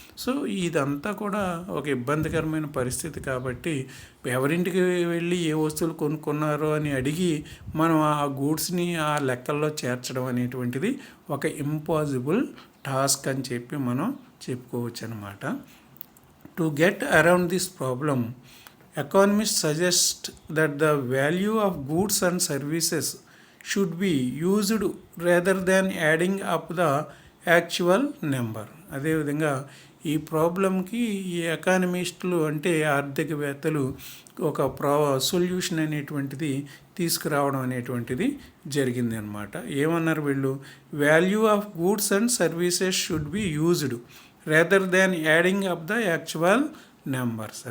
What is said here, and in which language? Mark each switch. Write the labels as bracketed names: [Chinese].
[Telugu] So ఇదంతా కూడా ఒక ఇబ్బందికరమైన పరిస్థితి. కాబట్టి ఎవరింటికి వెళ్ళి ఏ వస్తువులు కొనుక్కున్నారో అని అడిగి మనం ఆ గూడ్స్ని ఆ లెక్కల్లో చేర్చడం అనేటువంటిది ఒక ఇంపాసిబుల్ టాస్క్ అని చెప్పి మనం చెప్పుకోవచ్చు అన్నమాట. [English] To get around this problem, economists suggest that the value of goods and services should be used rather than adding up the actual number. [Telugu] అదేవిధంగా ఈ ప్రాబ్లంకి ఈ ఎకానమిస్టులు అంటే ఆర్థికవేత్తలు ఒక సొల్యూషన్ అనేటువంటిది తీసుకురావడం అనేటువంటిది జరిగింది అనమాట. ఏమన్నారు వీళ్ళు? [English] Value of goods and services should be used rather than adding up the actual numbers.